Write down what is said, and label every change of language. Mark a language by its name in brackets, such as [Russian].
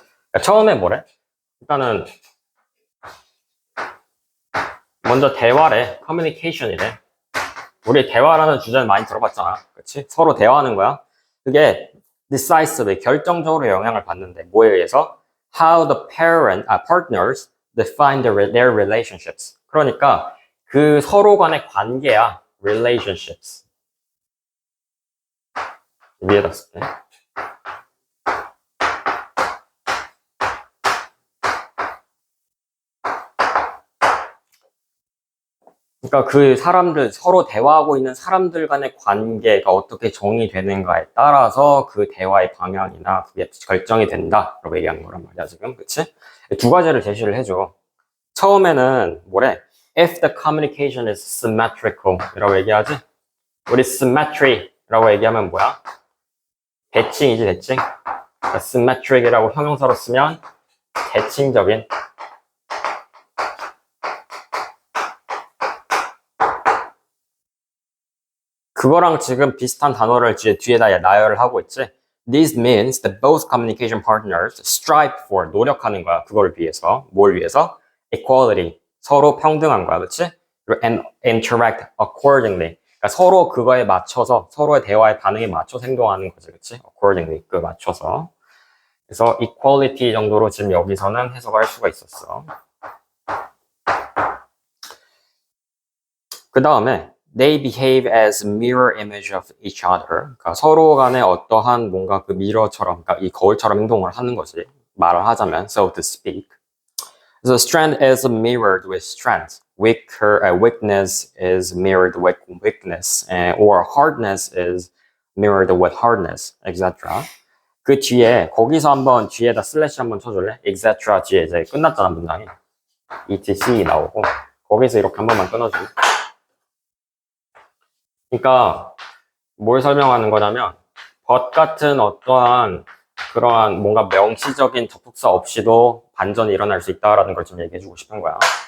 [Korean] 그러니까 처음에 뭐래? 일단은 먼저 대화래. 커뮤니케이션이래. 우리 대화라는 주제는 많이 들어봤잖아. 그치? 서로 대화하는 거야. 그게 decisive, 결정적으로 영향을 받는데 뭐에 의해서? [English] How the partners define their relationships. [Korean] 그러니까 그 서로 간의 관계야. [English] relationships. [Korean] 위에다 쓸게. 그러니까 그 사람들, 서로 대화하고 있는 사람들 간의 관계가 어떻게 정의되는가에 따라서 그 대화의 방향이나 그게 결정이 된다라고 얘기하는 거란 말이야, 지금. 그치? 두 가지를 제시를 해줘. 처음에는 뭐래? [English] If the communication is symmetrical [Korean] 이라고 얘기하지? 우리 symmetry라고 얘기하면 뭐야? 대칭이지, 대칭. 그러니까 symmetric이라고 형용사로 쓰면 대칭적인. 그거랑 지금 비슷한 단어를 뒤에다 나열을 하고 있지. [English] This means that both communication partners strive for, [Korean] 노력하는 거야. 그걸 위해서. 뭘 위해서? Equality. 서로 평등한 거야. 그치? [English] And interact accordingly. [Korean] 그러니까 서로 그거에 맞춰서, 서로의 대화의 반응에 맞춰서 행동하는 거지. 그치? Accordingly. 그 맞춰서. 그래서 equality 정도로 지금 여기서는 해석을 할 수가 있었어. 그 다음에 [English] they behave as mirror image of each other. [Korean] 그러니까 서로 간에 어떠한 뭔가 그 미러처럼, 그러니까 이 거울처럼 행동을 하는 거지. 말을 하자면, [English] so to speak. So strength is mirrored with strength. Weakness is mirrored with weakness. Or hardness is mirrored with hardness, etc. [Korean] 그 뒤에, 거기서 한번 뒤에다 슬래시 한번 쳐줄래? [English] etc. [Korean] 뒤에 이제 끝났잖아, 문장이. etc 나오고. 거기서 이렇게 한 번만 끊어줄래? 그러니까 뭘 설명하는 거냐면 but 같은 어떠한 그러한 뭔가 명시적인 접속사 없이도 반전이 일어날 수 있다라는 걸 좀 얘기해 주고 싶은 거야.